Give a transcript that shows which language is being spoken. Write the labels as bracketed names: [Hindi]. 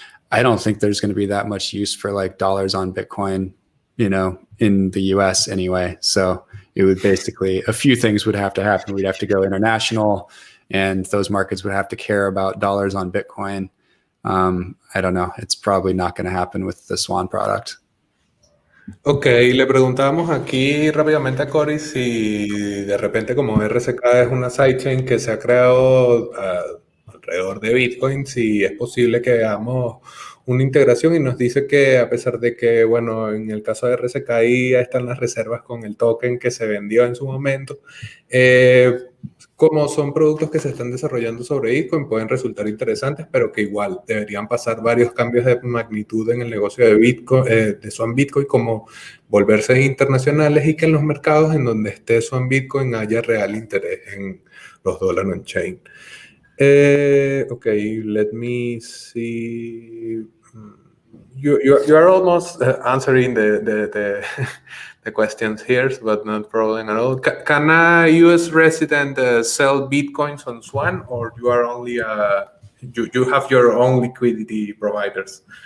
[English] I don't think there's going to be that much use for like dollars on Bitcoin, in the US anyway. So it would basically, a few things would have to happen. We'd have to go international and those markets would have to care about dollars on Bitcoin. I don't know. It's probably not going to happen with the Swan product. [Spanish] Ok, le preguntábamos aquí rápidamente a Cory si de repente como RSK es una sidechain que se ha creado alrededor de Bitcoin, si es posible que hagamos una integración y nos dice que a pesar de que, bueno, en el caso de RSKI ya están las reservas con el token que se vendió en su momento, como son productos que se están desarrollando sobre Bitcoin, pueden resultar interesantes, pero que igual deberían pasar varios cambios de magnitud en el negocio de Bitcoin, de Swan Bitcoin, como volverse internacionales y que en los mercados en donde esté Swan Bitcoin haya real interés en los dólares on-chain. [English] Okay, let me see. You are almost answering the questions here, but not problem at all. Can a U.S. resident sell bitcoins on Swan, or you are only you have your own liquidity providers?